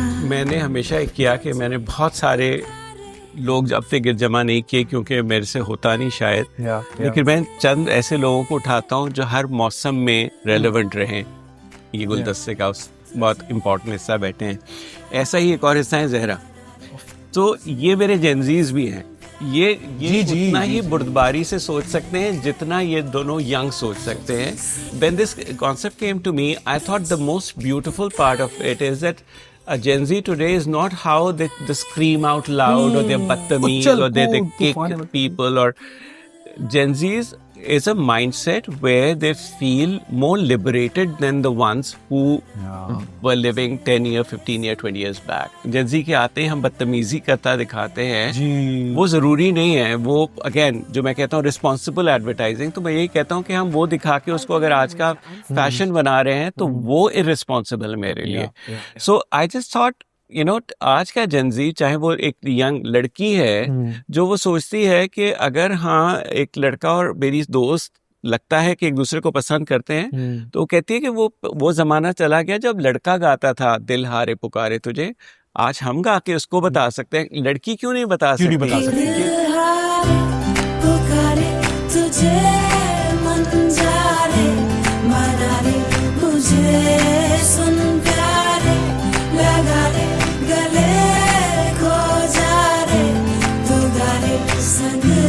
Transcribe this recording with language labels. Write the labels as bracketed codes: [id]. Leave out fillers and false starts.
[hi] मैंने हमेशा किया कि मैंने बहुत सारे लोग अपने गिर जमा नहीं किए क्योंकि मेरे से होता नहीं शायद, लेकिन मैं चंद ऐसे लोगों को उठाता हूँ जो हर मौसम में रेलेवेंट रहें. ये गुलदस्ते का बहुत इम्पोर्टेंट हिस्सा बैठे हैं. ऐसा ही एक और हिस्सा है जहरा. तो ये मेरे जेंजीज भी हैं. ये उतना ही बुर्दबारी से सोच सकते हैं जितना ये दोनों यंग सोच सकते हैं. [en] When this concept came to me, I thought the most beautiful part of it is that a Gen Z today is not how they scream out loud or they're badtameez or they kick people, or Gen Zs is a mindset where they feel more liberated than the ones who were living 10 year, 15 year, 20 years back. [hi] Gen Z के आते हैं हम बदतमीजी करता दिखाते हैं, वो ज़रूरी नहीं है. वो अगेन जो मैं कहता हूँ रिस्पॉन्सिबल एडवर्टाइजिंग, तो मैं यही कहता हूँ कि हम वो दिखा के उसको अगर आज का फैशन बना रहे हैं तो वो इररिस्पॉन्सिबल है मेरे लिए. [en] so I just thought [hi] आज का जेनजी, चाहे वो एक यंग लड़की है जो वो सोचती है कि अगर हाँ एक लड़का और मेरी दोस्त लगता है कि एक दूसरे को पसंद करते हैं, तो वो कहती है कि वो जमाना चला गया जब लड़का गाता था दिल हारे पुकारे तुझे. आज हम गा के उसको बता सकते हैं, लड़की क्यों नहीं बता सकती? पुकारे तुझे मन जा रे, मना रे मुझे सुन प्यारे, लगा रे गले खो जा रे, तू गा रे संग.